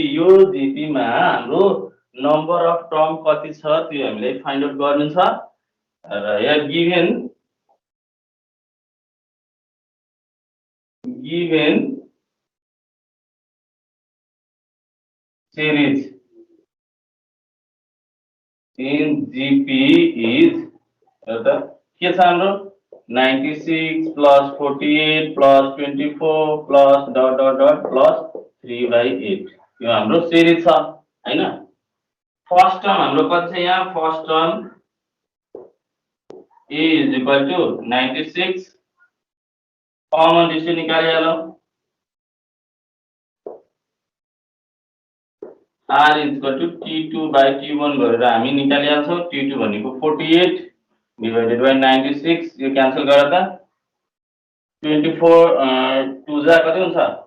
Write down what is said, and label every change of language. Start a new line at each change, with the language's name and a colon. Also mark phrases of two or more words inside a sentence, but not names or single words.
Nepali: यो GP मा हाम्रो
English: number of term
Nepali: कति छ त्यो हामीले
English: find out
Nepali: गर्नु छ र यहाँ
English: given series in GP is
Nepali: के छ हाम्रो
English: 96 plus 48 plus 24 plus dot dot dot plus 3/8
Nepali: यो हाम्रो सिरिज छ हैन।
English: first term
Nepali: हाम्रो कति छ यहाँ
English: first term A is equal to 96 common ratio
Nepali: निकालिहालौँ।
English: R equal to T2 by T1
Nepali: गरेर हामी निकालिहाल्छौँ। T2 भनेको
English: 48 divided by 96,
Nepali: यो क्यान्सल गर्दा 24 2 जा कति हुन्छ?